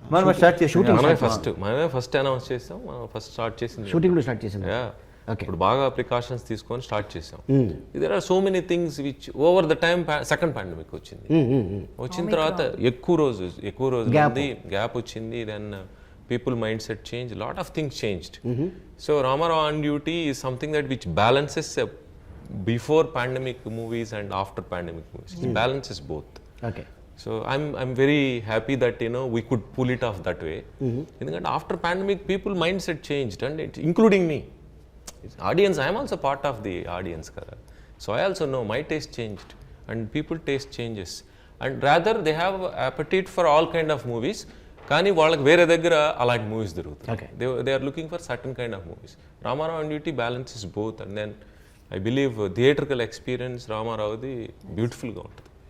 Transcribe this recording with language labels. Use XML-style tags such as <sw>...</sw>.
<te>మనం స్టార్ట్ చేసాం. మనమే ఫస్ట్ అనౌన్స్ చేసాం, మనం ఫస్ట్ స్టార్ట్ చేసింది. షూటింగ్ స్టార్ట్ చేసాం. ఇప్పుడు బాగా ప్రికాషన్స్ తీసుకొని స్టార్ట్ చేసాం.</te> <en>there are so many things which over the time second pandemic</en> <te>వచ్చింది. వచ్చిన తర్వాత ఎక్కువ రోజు గ్యాప్ వచ్చింది.</te> <en>Then people mindset change, a lot of things changed. So Ramarao on Duty is something that which balances before pandemic movies and after pandemic movies. It balances both. Okay. So I'm very happy that we could pull it off that way. Because after pandemic people mindset changed, and including me. Audience, I am also part of the audience kada. So I also know my taste changed and people taste changes, and rather they have appetite for all kind of movies.</en> <te>కానీ వాళ్ళకి వేరే దగ్గర అలాంటి movies దొరుకుతాయి.</te> <en>They are looking for certain kind of movies. Ramarao on Duty balances both, and then I believe theatrical experience</en> <te>రామారావుది బ్యూటిఫుల్గా ఉంటుంది.</te>